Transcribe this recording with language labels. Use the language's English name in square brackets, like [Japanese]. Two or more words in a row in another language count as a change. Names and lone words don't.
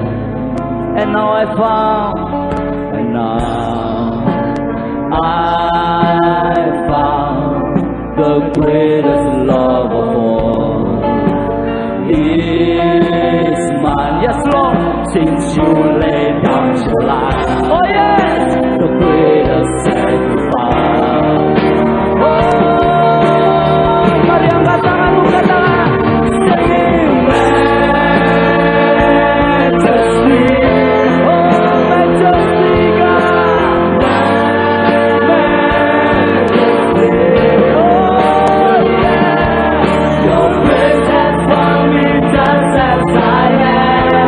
[English] And now I found, and now I found the greatest love of all. Is mine, yes Lord, since you laid down your life. Oh yes, the greatest sacrifice. [Indonesian] Oh, mari angkat tangan, angkat tangan. [English] Sing majesty, oh majesty God, majesty, oh yeah. Your grace has found me just as I am.